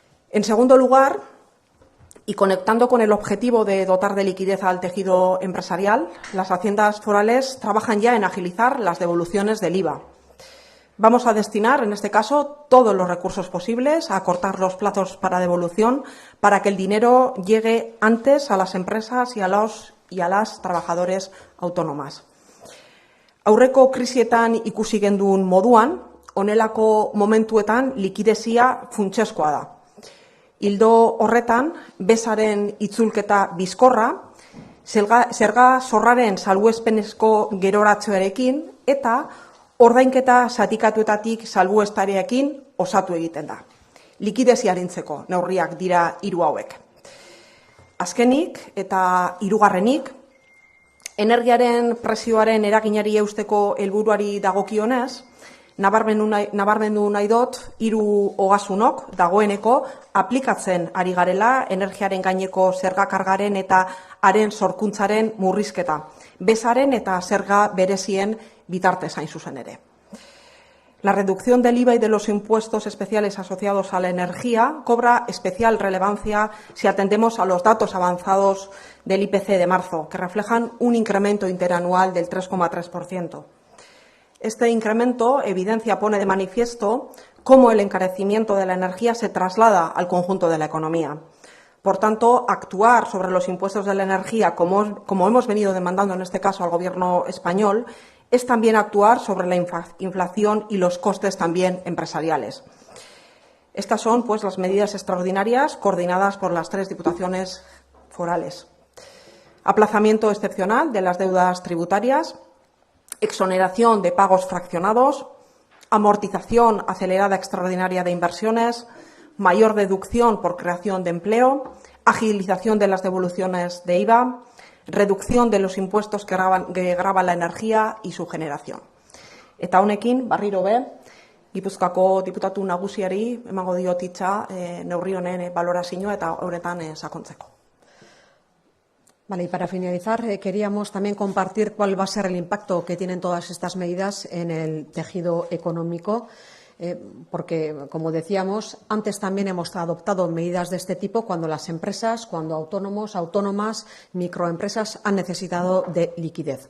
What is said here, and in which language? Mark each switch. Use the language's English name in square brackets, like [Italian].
[Spanish] En segundo lugar, y conectando con el objetivo de dotar de liquidez al tejido empresarial, las haciendas forales trabajan ya en agilizar las devoluciones del IVA. Vamos a destinar, en este caso, todos los recursos posibles a acortar los plazos para devolución para que el dinero llegue antes a las empresas y a las trabajadores autónomas. [Basque] Aurreko krisietan ikusi genduen moduan, honelako momentuetan likidezia funtsezkoa da. Ildo horretan, bezaren itzulketa bizkorra, zerga zorraren salbuespenezko geroratzearekin eta ordainketa zatikatuetatik salbuestareekin osatu egiten da. Likidezia arintzeko neurriak dira hiru hauek. Azkenik eta hirugarrenik, energiaren prezioaren eraginari eusteko helburuari dagokionez, nabarmendu nahi dut, hiru ogasunok dagoeneko aplikatzen ari garela energiaren gaineko zergakargaren eta haren sorkuntzaren murrizketa, bezaren eta zerga berezien bitartez hain zuzen ere. [Spanish] La reducción del IVA y de los impuestos especiales asociados a la energía cobra especial relevancia si atendemos a los datos avanzados del IPC de marzo, que reflejan un incremento interanual del 3,3%. Este incremento pone de manifiesto cómo el encarecimiento de la energía se traslada al conjunto de la economía. Por tanto, actuar sobre los impuestos de la energía, como hemos venido demandando en este caso al Gobierno español, es también actuar sobre la inflación y los costes también empresariales. Estas son, pues, las medidas extraordinarias coordinadas por las 3 diputaciones forales. Aplazamiento excepcional de las deudas tributarias, exoneración de pagos fraccionados, amortización acelerada extraordinaria de inversiones, mayor deducción por creación de empleo, agilización de las devoluciones de IVA, reducción de los impuestos que gravan la energía y su generación. [Basque] Eta honekin, barriro be, Gipuzkoako diputatu nagusiari emango diot hitza neurri honen balorazioa eta horretan sakontzeko. [Spanish] Vale, y para finalizar, queríamos también compartir cuál va a ser el impacto que tienen todas estas medidas en el tejido económico, porque, como decíamos, antes también hemos adoptado medidas de este tipo cuando las empresas, cuando autónomos, autónomas, microempresas han necesitado de liquidez.